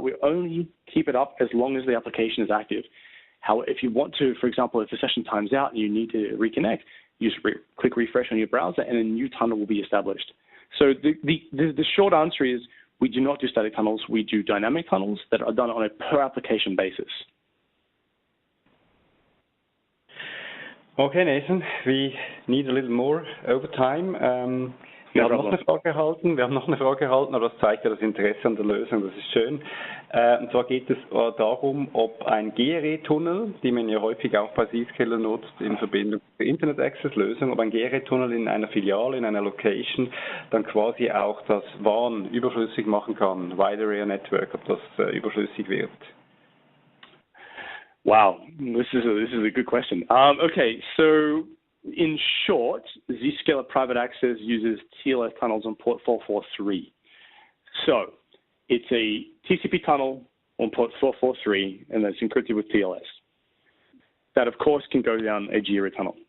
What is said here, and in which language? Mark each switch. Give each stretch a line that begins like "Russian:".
English: We only keep it up as long as the application is active. If you want to, for example, if the session times out and you need to reconnect, you just click refresh on your browser and a new tunnel will be established. So the short answer is we do not do static tunnels. We do dynamic tunnels that are done on a per application basis. Okay, Nathan, we need a little more overtime.
German: Wir haben noch eine Frage erhalten, aber das zeigt ja das Interesse an der Lösung, das ist schön. Und zwar geht es darum, ob ein GRE-Tunnel, die man ja häufig auch bei Zscaler nutzt, in Verbindung mit der Internet-Access-Lösung, ob ein GRE-Tunnel in einer Filiale, in einer Location, dann quasi auch das WAN überflüssig machen kann, Wide Area Network, ob das überflüssig wird.
English: Wow, this is a good question. Okay, so in short, Zscaler Private Access uses TLS tunnels on port 443. So it's a TCP tunnel on port 443, and that's encrypted with TLS. That, of course, can go down a GRE tunnel.